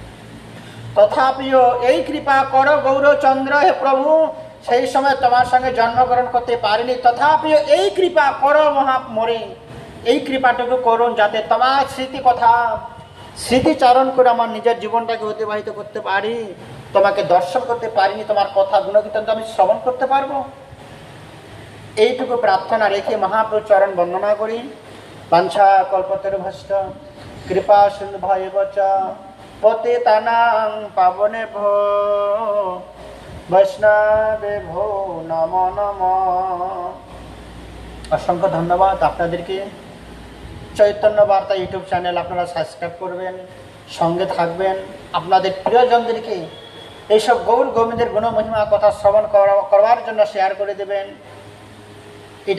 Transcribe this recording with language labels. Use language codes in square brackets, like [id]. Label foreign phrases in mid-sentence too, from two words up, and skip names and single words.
[bn] তথাপিও এই কৃপা করো গৌরচন্দ্র, হে প্রভু, সেই সময় তোমার সঙ্গে জন্মগ্রহণ করতে পারিনি, তথাপিও এই কৃপা করো মহামরে, এই কৃপাটুকু করুন যাতে তোমার স্মৃতি কথা স্মৃতিচারণ করে আমার নিজের জীবনটাকে অতিবাহিত করতে পারি, তোমাকে দর্শন করতে পারিনি, তোমার কথা গুণকীর্তন আমি শ্রবণ করতে পারবো। এইটুকু প্রার্থনা রেখে মহাপ্রভু চরণ বন্দনা করি। [sa] বাঞ্ছা কল্পতরুভ্যশ্চ কৃপা সিন্ধুভ্যেব চ পতিতানাং পাবনেভ্যো বৈষ্ণবেভ্যো নমো নমঃ। [bn] অসংখ্য ধন্যবাদ আপনাদেরকে। চৈতন্য বার্তা ইউটিউব চ্যানেল আপনারা সাবস্ক্রাইব করবেন, সঙ্গে থাকবেন, আপনাদের প্রিয়জনদেরকে এইসব গৌর গোবিন্দের গুণমহিমা কথা শ্রবণ করবার জন্য শেয়ার করে দেবেন।